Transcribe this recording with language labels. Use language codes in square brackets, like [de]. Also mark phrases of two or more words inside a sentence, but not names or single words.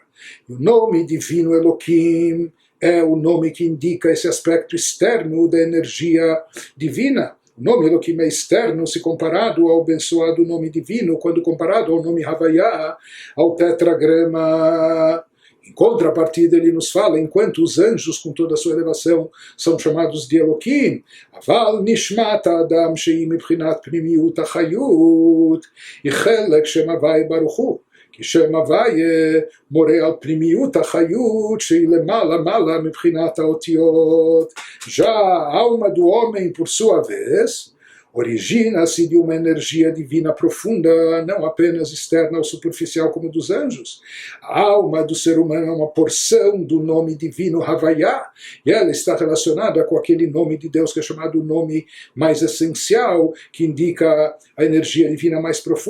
[pt] E o nome divino Eloquim é o nome que indica esse aspecto externo da energia divina. O nome Eloquim é externo se comparado ao abençoado nome divino, quando comparado ao nome Havaya, ao tetragrama. Em contrapartida, ele nos fala, enquanto os anjos, com toda a sua elevação, são chamados de Eloquim, [he] אבל נשמת אדם שהיא מבחינת פנימיות החיות, וחלק שם הויה ברוך הוא, כי שם הוויה מורה על פנימיות החיות שהיא למעלה מבחינת האותיות. [pt] Já a alma do homem, por sua vez, origina-se de uma energia divina profunda, não apenas externa ou superficial como dos anjos. A alma do ser humano é uma porção do nome divino Havaya, e ela está relacionada com aquele nome de Deus que é chamado o nome mais essencial, que indica a energia divina mais profunda.